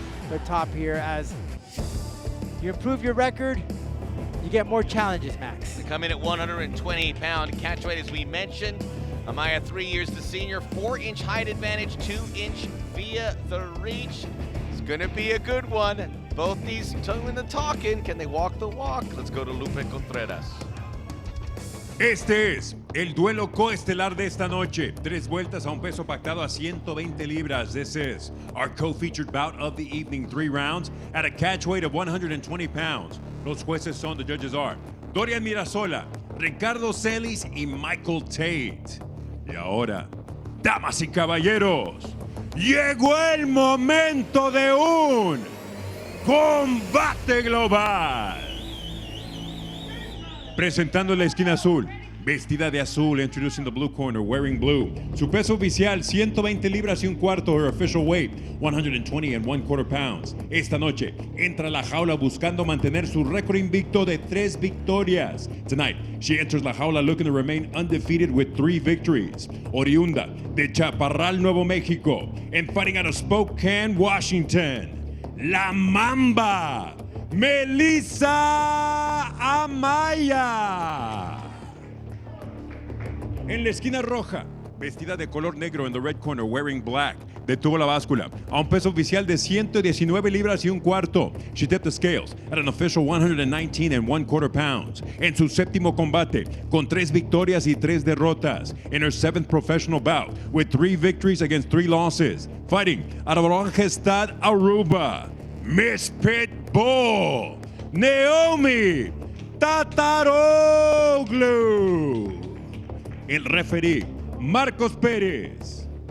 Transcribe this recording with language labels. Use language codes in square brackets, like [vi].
[en] The top here, as you improve your record, you get more challenges, Max. They come in at 120-pound catchweight, as we mentioned. Amaya, 3 years the senior, 4-inch height advantage, 2-inch via the reach. It's gonna be a good one. Both these doing the talking. Can they walk the walk? Let's go to Lupe Contreras. [es] Este es el duelo coestelar de esta noche. 3 vueltas a un peso pactado a 120 libras. [en] This is our co-featured bout of the evening, 3 rounds at a catch weight of 120 pounds. [es] Los jueces son, [en] the judges are [es] Dorian Mirasola, Ricardo Celis y Michael Tate. Y ahora, damas y caballeros, llegó el momento de un combate global. Presentando la esquina azul, vestida de azul, [en] introducing the blue corner, wearing blue. [es] Su peso oficial, 120 libras y un cuarto, [en] her official weight, 120 and 1/4 pounds. [es] Esta noche, entra a la jaula buscando mantener su récord invicto de 3 victorias. [en] Tonight, she enters [es] la jaula [en] looking to remain undefeated with 3 victories. [es] Oriunda de [en] Chaparral, Nuevo Mexico, and fighting out of Spokane, Washington, La Mamba, Melissa Amaya. [es] En la esquina roja, vestida de color negro [en] in the red corner, wearing black, [es] detuvo la báscula a un peso oficial de 119 libras y un cuarto. [en] She tipped the scales at an official 119 and 1/4 pounds. [es] En su séptimo combate, con 3 victorias y 3 derrotas. [en] In her 7th professional bout, with 3 victories against 3 losses. Fighting out of Orangestad, Aruba, Miss Pitbull, Naomi Tataroglu. [es] El referee, Marcos Pérez.